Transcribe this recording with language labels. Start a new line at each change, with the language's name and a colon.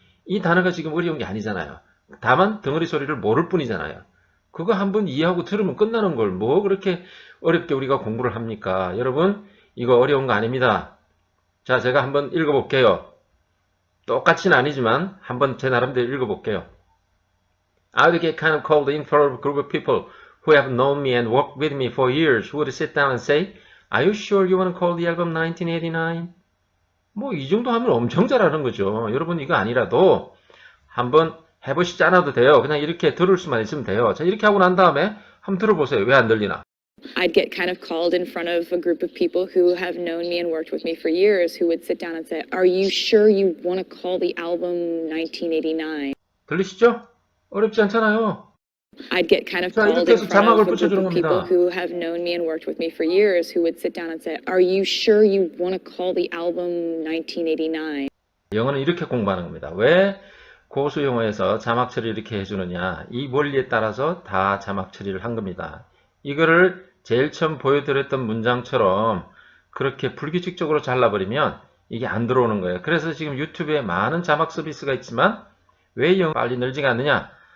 Korean: 이 단어가 지금 어려운 게 아니잖아요. 다만 덩어리 소리를 모를 뿐이잖아요. 그거 한번 이해하고 들으면 끝나는 걸 뭐 그렇게 어렵게 우리가 공부를 합니까? 여러분 이거 어려운 거 아닙니다. 자, 제가 한번 읽어볼게요. 똑같이는 아니지만 한번 제 나름대로 읽어볼게요.
English: I would get kind of cold in front of a group of people who have known me and worked with me for years who would sit down and say, Are you sure you want to call the album 1989?
Korean: 뭐 이 정도 하면 엄청 잘하는 거죠. 여러분 이거 아니라도 한번 해보시지 않아도 돼요. 그냥 이렇게 들을 수만 있으면 돼요. 자, 이렇게 하고 난 다음에 한번 들어보세요. 왜 안 들리나?
English: I'd get kind of called in front of a group of people who have known me and worked with me for years who would sit down and say, Are you sure you want to call the album 1989?
Korean: 들리시죠? 어렵지 않잖아요.
English: I'd get kind of
Korean: 자,
English: called
Korean: 이렇게
English: in
Korean: 해서
English: front
Korean: 자막을
English: of a group
Korean: 붙여주는
English: of people
Korean: 겁니다.
English: who have known me and worked with me for years who would sit down and say, Are you sure you want to call the album 1989?
Korean: 영어는 이렇게 공부하는 겁니다. 왜 고수 영어에서 자막 처리를 이렇게 해주느냐? 이 원리에 따라서 다 자막 처리를 한 겁니다. 이거를 제일 처음 보여드렸던 문장처럼 그렇게 불규칙적으로 잘라버리면 이게 안 들어오는 거예요. 그래서 지금 유튜브에 많은 자막 서비스가 있지만 왜 영어가 빨리 늘지가 않느냐?